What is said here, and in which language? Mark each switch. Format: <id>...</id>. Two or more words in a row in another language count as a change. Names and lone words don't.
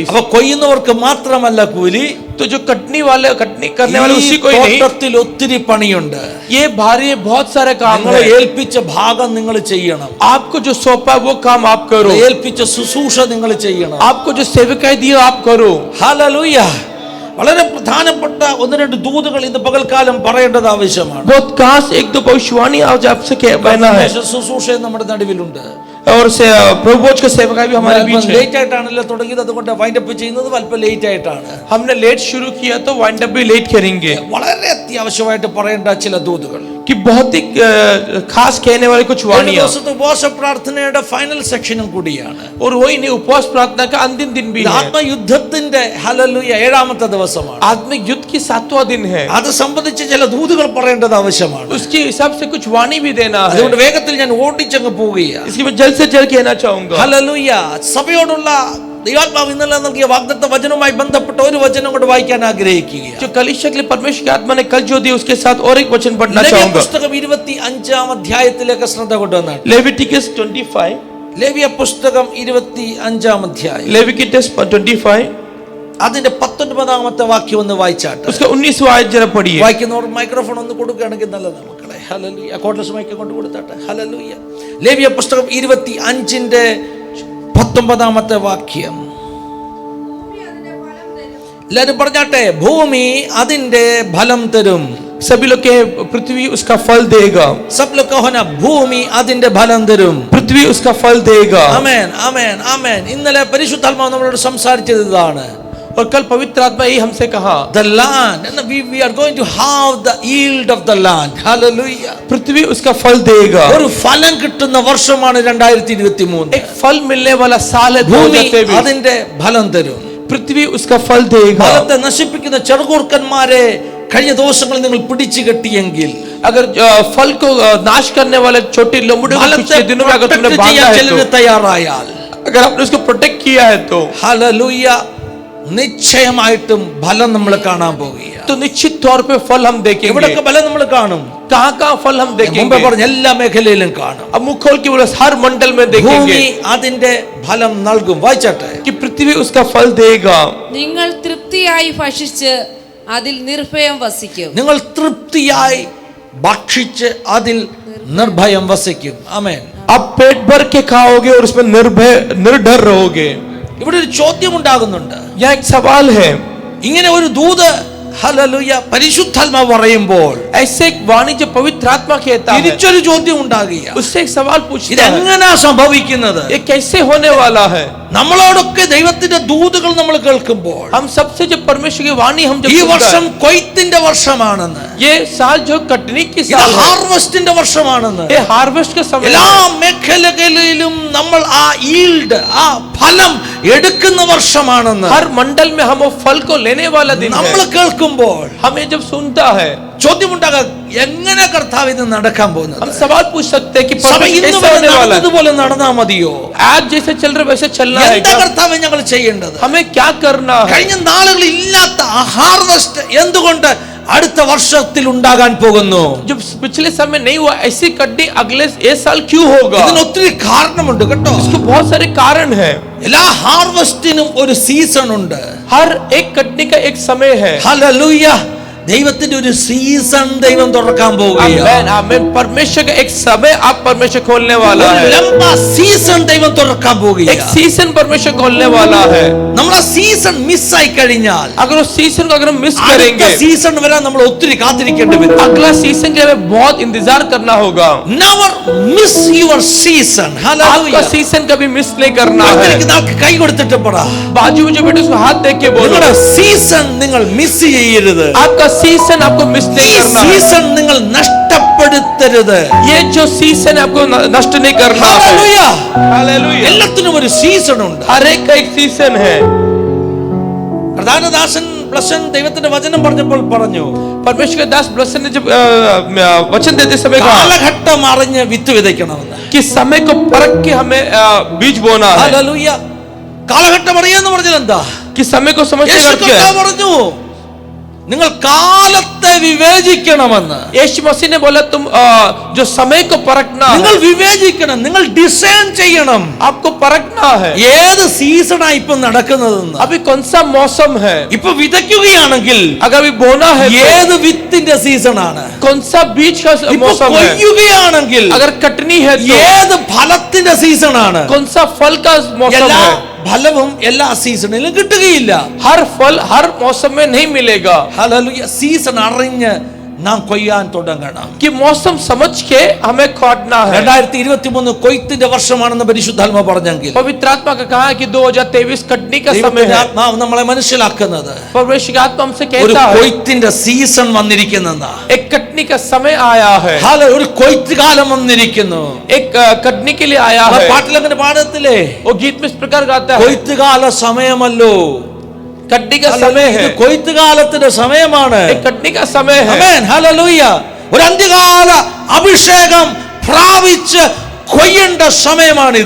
<ml>അപ്പൊ കൊയ്യുന്നവർക്ക് മാത്രമല്ല കൂലി,</ml> <hi>तो जो कटनी करने वाले उसी को ही नहीं.</hi> <ml>തോട്ടത്തിൽ ഒത്തിരി പണിയുണ്ട്.</ml> <hi>ये भारी बहुत सारे काम</hi> <ml>നിങ്ങളെ</ml> <hi>है.</hi> <ml>ഏൽപ്പിച്ച ഭാഗം നിങ്ങൾ ചെയ്യണം.</ml> <hi>आपको जो सौंपा वो काम आप करो.</hi> <ml>ഏൽപ്പിച്ച ശുശ്രൂഷ നിങ്ങൾ ചെയ്യണം.</ml> <hi>आपको जो सेवकाई दिया आप करो.</hi> <ml>ഹല്ലേലൂയ. വളരെ പ്രധാനപ്പെട്ട ഒന്ന് രണ്ട് ദൂതുകൾ ഇന്ന് പകൽക്കാലം പറയേണ്ടത് ആവശ്യമാണ്. बहुत खास एक दो भविष्यवाणी आज आपसे कहना है. ശുശ്രൂഷ നമ്മുടെ നടുവിലുണ്ട്.</ml> <hi>और प्रभु भोज का सेवकाई भी हमारे बीच है.</hi> <ml>ലേറ്റ് ആയിട്ടാണല്ലോ തുടങ്ങിയത്, അതുകൊണ്ട്</ml> <en>wind up</en> <ml>ചെയ്യുന്നത് അല്പം ലേറ്റ് ആയിട്ടാണ്.</ml> <hi>हमने लेट शुरू किया तो</hi> <en>wind up</en> <hi>भी लेट करेंगे.</hi> <ml>വളരെ അത്യാവശ്യമായിട്ട് പറയേണ്ട ചില ദൂതുകൾ,</ml> <hi>कि बहुत ही खास कहने वाली कुछ वाणियां.</hi> <ml>ഉപവാസ പ്രാർത്ഥനയുടെ</ml> <en>final section</en> <ml>കൂടിയാണ്.</ml> <hi>और वही नहीं, उपवास प्रार्थना का अंतिम दिन भी है.</hi> <ml>ആത്മയുദ്ധത്തിന്റെ ഹല്ലേലൂയ 7ാമത്തെ ദിവസമാണ്.</ml> <hi>आत्मिक युद्ध की 7वां दिन है.</hi> <ml>അത് സംബന്ധിച്ച് ചില ദൂതുകൾ പറയേണ്ടത് ആവശ്യമാണ്.</ml> <hi>उसके हिसाब से कुछ वाणी भी देना है.</hi> <ml>അതുകൊണ്ട് വേഗത്തിൽ ഞാൻ ഓടിച്ചങ്ങ് പോവുകയാണ്.</ml> <hi>इसकी मैं जल्द से जल्द कहना चाहूंगा.</hi> <ml>ഹല്ലേലൂയ. സഭയോടുള്ള ദൈവാത്മാവ് ഇന്നലെ നൽകിയ വാഗ്ദത്ത വചനവുമായി ബന്ധപ്പെട്ട ഒരു വചനം കൊണ്ട് വായിക്കാൻ ആഗ്രഹിക്കുകയാണ്.</ml> <hi>जो कलीसिया के लिए परमेश्वर की आत्मा ने कल जो दी उसके साथ और एक वचन पढ़ना</hi> <ml>ലേവ്യ</ml> <hi>चाहूंगा.</hi> <ml>പുസ്തകം 25-ാം അധ്യായത്തിലേക്ക് ശ്രദ്ധ കൊണ്ടുവന്നാണ്.</ml> <hi>लेविटिकस 25.</hi> <ml>ലേവ്യ പുസ്തകം 25-ാം അധ്യായം</ml> <hi>लेविटिकस 25</hi> <ml>അതിന്റെ 19ാമത്തെ വാക്യം ഒന്ന് വായിച്ചാട്ടെ.</ml> <hi>उसका 19वां आयत जरा पढ़िए.</hi> <ml>വായിക്കുന്നവർ മൈക്രോഫോൺ ഒന്ന് കൊടുക്കുകയാണെങ്കിൽ നല്ലതാണ് മക്കളെ. ഹല്ലേലൂയ.</ml> <en>cordless mic</en> <ml>കൊണ്ട് കൊടുത്താട്ടെ. ഹല്ലേലൂയ. ലേവ്യ പുസ്തകം 25-ന്റെ 19ാമത്തെ വാക്യം. എല്ലാവരും പറഞ്ഞാട്ടെ, ഭൂമി അതിന്റെ ഫലം തരും.</ml> <hi>सभी लोग के पृथ्वी उसका फल देगा. सब लोग कहो ना,</hi> <ml>ഭൂമി അതിന്റെ ഫലം തരും.</ml> <hi>पृथ्वी उसका फल देगा.</hi> <ml>ആമേൻ, ആമേൻ, ആമേൻ. ഇന്നലെ പരിശുദ്ധാത്മാവ് നമ്മളോട് സംസാരിച്ചത് ഇതാണ്.</ml> <hi>और कल पवित्र आत्मा यही हमसे कहा,</hi> <en>the land, and we are going to have the yield of the land. hallelujah.</en> <hi>पृथ्वी उसका फल देगा.</hi> <ml>ഒരു ഫലം കിട്ടുന്ന വർഷമാണ് 2023.</ml> <hi>एक फल मिलने वाला साल है</hi> <ml>ഭൂമി 2023. അതിന്റെ ഫലം തരും.</ml> <hi>पृथ्वी उसका फल देगा.</hi> <ml>ഫലത്തെ നശിപ്പിക്കുന്ന ചെറുകൂർക്കന്മാരെ കഴിഞ്ഞ ദിവസങ്ങളിൽ നിങ്ങൾ പിടിച്ചു കെട്ടിയെങ്കിൽ,</ml> <hi>अगर फल को नाश करने वाले छोटे लोमड़ियों को पिछले दिनों में अगर तुमने बांधा है तो,</hi> <ml>തയ്യാറായാൽ,</ml> <hi>अगर आपने उसको प्रोटेक्ट किया है तो</hi> <ml>ഹല്ലേലൂയ, നിശ്ചയമായിട്ടും ഫലം നമ്മൾ കാണാൻ പോവുകയാണ്.</ml> <hi>तो निश्चित तौर पे फल हम देखेंगे.</hi> <ml>എവിടൊക്കെ ഫലം നമ്മൾ കാണും?</ml> <hi>कहाँ फल हम</hi> <ml>മുമ്പേ</ml> <hi>देखेंगे?</hi> <ml>പറഞ്ഞ എല്ലാ മേഖലയിലും കാണും.</ml> <hi>अब मुंह खोल के बोलो, हर मंडल में</hi> <ml>ഭൂമി</ml> <hi>देखेंगे</hi> <ml>അതിന്റെ ഫലം നൽകും. വായിച്ചാട്ടെ.</ml> <hi>कि पृथ्वी उसका फल देगा.</hi> <ml>നിങ്ങൾ തൃപ്തിയായി ഭക്ഷിച്ച് അതിൽ നിർഭയം വസിക്കും. നിങ്ങൾ തൃപ്തിയായി ഭക്ഷിച്ച് അതിൽ നിർഭയം വസിക്കും. ആമേൻ.</ml> <hi>आप पेट भर के खाओगे और उसमें निर्भर रहोगे.</hi> <ml>ഇവിടെ ഒരു ചോദ്യം ഉണ്ടാകുന്നുണ്ട്.</ml> <hi>यह एक सवाल है.</hi> <ml>ഇങ്ങനെ ഒരു ദൂത് ഹല്ലേലൂയ പരിശുദ്ധാത്മാവ് പറയുമ്പോൾ</ml> <hi>ऐसे एक वाणी जो पवित्र आत्मा कहता है,</hi> <ml>തിരിച്ചൊരു ചോദ്യം ഉണ്ടാകുക.</ml> <hi>उससे एक सवाल पूछता है,</hi> <ml>ഇതെങ്ങനാ സംഭവിക്കുന്നത്?</ml> <hi>ये कैसे होने वाला है?</hi> <ml>നമ്മളോടൊക്കെ ദൈവത്തിന്റെ ദൂതുകൾ നമ്മൾ കേൾക്കുമ്പോൾ</ml> <hi>हम सबसे जो परमेश्वर की वाणी हम जब</hi> <ml>ഈ</ml> <hi>सुनते</hi> <ml>വർഷം</ml> <hi>हैं,</hi> <ml>കൊയ്ത്തിന്റെ വർഷമാണെന്ന്,</ml> <hi>ये साल जो कटनी की</hi> <ml>ഇത്</ml> <hi>साल है,</hi> <ml>ഹാർവസ്റ്റിന്റെ വർഷമാണെന്ന്,</ml> <hi>ये हार्वेस्ट का समय</hi> <ml>എല്ലാ</ml> <hi>है,</hi> <ml>മേഖലകളിലും നമ്മൾ ആ ഈൽഡ് ആ ഫലം എടുക്കുന്ന വർഷമാണെന്ന്</ml> <hi>हर मंडल में हम वो फल को लेने वाला दिन</hi> <ml>നമ്മൾ</ml> <hi>है.</hi> <ml>കേൾക്കുമ്പോൾ</ml> <hi>हमें जब सुनता है,</hi> <ml>ചോദ്യമുണ്ടാകാം, എങ്ങനെ കർത്താവ് ഇത് നടക്കാൻ പോകുന്നത്?</ml> <hi>हम सवाल पूछ सकते हैं कि</hi> <ml>സഭ</ml> <hi>परमेश्वर</hi> <ml>ഇന്ന്</ml> <hi>कैसे</hi> <ml>വരെ</ml> <hi>होने वाला है?</hi> <ml>നടന്നതുപോലെ നടന്നാ മതിയോ?</ml> <hi>आज जैसे चल रहे वैसे चलना है</hi> <ml>എന്താ</ml> <hi>क्या?</hi> <ml>കർത്താവ് ഞങ്ങൾ ചെയ്യേണ്ടത്?</ml> <hi>हमें क्या करना है?</hi> <ml>കഴിഞ്ഞ നാളുകളിൽ ഇല്ലാത്ത ആ ഹാർവസ്റ്റ് എന്തുകൊണ്ട് അടുത്ത വർഷത്തിൽ ഉണ്ടാകാൻ പോകുന്നു?</ml> <hi>जो पिछले समय नहीं हुआ, ऐसी कटनी अगले ये साल क्यों होगा?</hi> <ml>ഇതിന് ഒത്തിരി കാരണമുണ്ട് കേട്ടോ.</ml> <hi>इसके बहुत सारे कारण हैं.</hi> <ml>എല്ലാ ഹാർവസ്റ്റിനും ഒരു സീസൺ ഉണ്ട്.</ml> <hi>हर एक कटनी का एक समय है.</hi> <ml>ഹല്ലേലൂയ. ദൈവത്തിന്റെ ഒരു സീസൺ ദൈവം തുറക്കാൻ പോവുകയാണ്.</ml> <hi>आमीन आमीन. परमेश्वर का एक समय आप परमेश्वर खोलने वाला</hi> <ml>ഒരു</ml> <hi>है.</hi> <ml>ലംബ സീസൺ ദൈവം തുറക്കാൻ</ml> <hi>एक</hi> <ml>പോവുകയാണ്.</ml> <hi>सीजन परमेश्वर खोलने वाला है.</hi> <ml>നമ്മൾ ആ സീസൺ മിസ്സായി കഴിഞ്ഞാൽ</ml> <hi>अगर उस सीजन को अगर हम मिस</hi> <ml>അടുത്ത</ml> <hi>करेंगे,</hi> <ml>സീസൺ വരാൻ നമ്മൾ ഒത്തിരി കാത്തിരിക്കേണ്ടി വരും.</ml> <hi>अगला सीजन के लिए हमें बहुत इंतजार करना होगा.</hi> <en>Never miss your season.</en> <hi>आपका Hallelujah. सीजन कभी मिस नहीं करना है.</hi> <ml>അടുത്തിരിക്കുന്ന ആൾക്ക് കൈ കൊടുത്തിട്ട് പറ,</ml> <hi>बाजू में जो बैठे उसको हाथ देख के बोलो,</hi> <ml>നിങ്ങളുടെ സീസൺ നിങ്ങൾ മിസ് ചെയ്യരുത്.</ml> <hi>आपका सीजन आपको मिस</hi> <ml>ഈ</ml> <hi>नहीं करना है.</hi> <ml>സീസൺ നിങ്ങൾ നഷ്ടപ്പെടുത്തരുത്.</ml> <hi>ये जो सीजन है आपको नष्ट नहीं करना है. Hallelujah. हालेलुया.</hi> <ml>എല്ലാത്തിനും ഒരു സീസൺ ഉണ്ട്.</ml> <hi>हर एक का एक सीजन है.</hi> <ml>പ്രധാനദാസൻ ബ്ലസൻ ദൈവത്തിന്റെ വചനം പറഞ്ഞപ്പോൾ പറഞ്ഞു,</ml> <hi>परमेश्वर के दास ब्लसन ने जब वचन देते समय कहा</hi> <ml>കാലഘട്ടം അറിഞ്ഞ് വിത്ത് വിതയ്ക്കണമെന്ന്.</ml> <hi>कि समय को परख के हमें बीज बोना है.</hi> <ml>ഹല്ലേലൂയ. കാലഘട്ടം അറിയാന്ന് പറഞ്ഞാൽ എന്താ?</ml> <hi>कि समय को समझ</hi> <ml>യേശു</ml> <hi>करके</hi> <ml>കർത്താവ് പറഞ്ഞു, നിങ്ങൾ കാലത്തെ വിവേചിക്കണമെന്ന്.</ml> <hi>यीशु मसीह ने बोला तुम जो समय को परखना</hi> <ml>നിങ്ങൾ</ml> <hi>है,</hi> <ml>വിവേചിക്കണം, നിങ്ങൾ ഡിസൈൻ ചെയ്യണം.</ml> <hi>आपको परखना है.</hi> <ml>ഏത് സീസണാ ഇപ്പൊ നടക്കുന്നതെന്ന്.</ml> <hi>अभी कौन सा मौसम है?</hi> <ml>ഇപ്പൊ വിതയ്ക്കുകയാണെങ്കിൽ</ml> <hi>अगर अभी बोना है तो</hi> <ml>ഏത് വിത്തിന്റെ സീസണാണ്?</ml> <hi>कौन सा बीज का</hi> <ml>ഇപ്പൊ</ml> <hi>मौसम है?</hi> <ml>കൊയ്യുകയാണെങ്കിൽ</ml> <hi>अगर कटनी है तो</hi> <ml>ഏത് ഫലത്തിന്റെ സീസണാണ്?</ml> <hi>कौन सा फल का मौसम</hi> <ml>എല്ലാ</ml> <hi>है?</hi> <ml>ഫലവും എല്ലാ സീസണിലും കിട്ടുകയില്ല.</ml> <hi>हर फल हर मौसम में नहीं मिलेगा.</hi> <ml>ഹല്ലേലൂയ. സീസൺ അറിഞ്ഞ് നാം കൊയ്യാൻ തുടങ്ങണം.</ml> <hi>कि मौसम समझ के हमें काटना है.</hi> <ml>2023 കൊയ്ത്തിന്റെ വർഷമാണെന്ന് പരിശുദ്ധാത്മാ പറഞ്ഞെങ്കിൽ</ml> <hi>पवित्र आत्मा का कहा कि 2023 कटनी का समय</hi> <ml>ദൈവത്തിന്റെ</ml> <hi>है.</hi> <ml>ആത്മാവ് നമ്മളെ മനസ്സിലാക്കുന്നത്</ml> <hi>परमेश्वर की आत्मा हमसे</hi> <ml>ഒരു</ml> <hi>कहता है</hi> <ml>കൊയ്ത്തിന്റെ സീസൺ വന്നിരിക്കുന്നെന്നാ.</ml> <hi>एक कटनी का समय आया है.</hi> <ml>ഒരു കൊയ്ത്ത് കാലം വന്നിരിക്കുന്നു.</ml> <hi>एक कटनी के लिए आया</hi> <ml>ആ</ml> <hi>है.</hi> <ml>പാട്ടിൽ അങ്ങനെ പാടത്തില്ലേ?</ml> <hi>वो गीत में इस प्रकार गाता है,</hi> <ml>കൊയ്ത്ത് കാല സമയമല്ലോ,</ml> <hi>कटनी का समय है.</hi> <ml>ഇത് കൊയ്ത്ത് കാലത്തിന്റെ സമയമാണ്.</ml> <hi>एक कटनी का समय है.</hi> <ml>ആമേൻ. ഹല്ലേലൂയ. ഒരു അന്ത്യകാല അഭിഷേകം പ്രാപിച്ച് കൊയ്യേണ്ട സമയമാണിത്.</ml>